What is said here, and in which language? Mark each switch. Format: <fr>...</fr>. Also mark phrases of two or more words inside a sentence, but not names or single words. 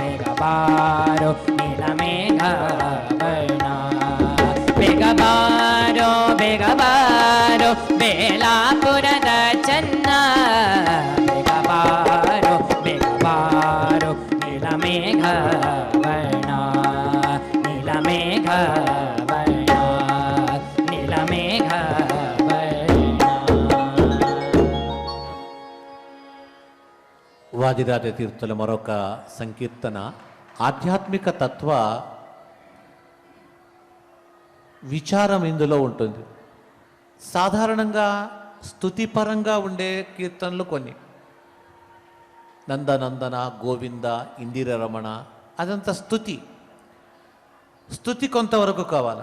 <kn>ನೀಲ ಮೇಘ ವರ್ಣ ಬೇಗ ಬಾರೋ ಬೇಲಾಪುರದ ಚೆನ್ನ ಬೇಗ ಬಾರೋ ನೀಲ ಮೇಘ ವರ್ಣ ನೀಲ ಮೇಘ ವರ್ಣ ನೀಲ ಮೇಘ ವರ್ಣ.</kn> <te>వాదిరాజ తీర్థుల మరొక సంకీర్తన ఆధ్యాత్మిక తత్వ విచారం ఇందులో ఉంటుంది. సాధారణంగా స్తుతిపరంగా ఉండే కీర్తనలు కొన్ని, నందనందన, గోవింద, ఇందిర రమణ, అదంతా స్తుతి కొంతవరకు కావాలి.</te>